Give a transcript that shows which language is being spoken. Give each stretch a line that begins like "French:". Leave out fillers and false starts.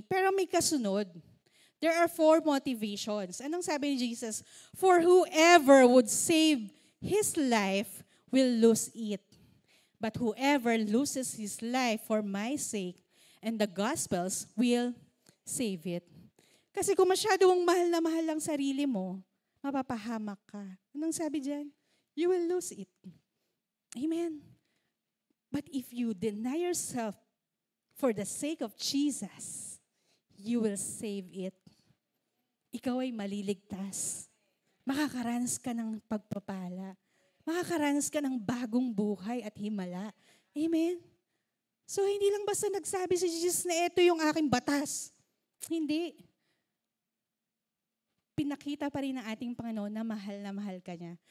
Filipino: Pero may kasunod.
English: There are 4 motivations.
Filipino: Anong sabi ni Jesus?
English: For whoever would save his life will lose it. But whoever loses his life for my sake and the gospel's will save it.
Filipino: Kasi kung masyadong mahal na mahal ang sarili mo, mapapahamak ka. Anong sabi dyan?
English: You will lose it. Amen. But if you deny yourself for the sake of Jesus, you will save it.
Filipino: Ikaw ay maliligtas. Makakaranas ka ng pagpapala. Makakaranas ka ng bagong buhay at himala. Amen? So, hindi lang basta nagsabi si Jesus na ito yung aking batas. Hindi. Pinakita pa rin ng ating Panginoon na mahal ka niya.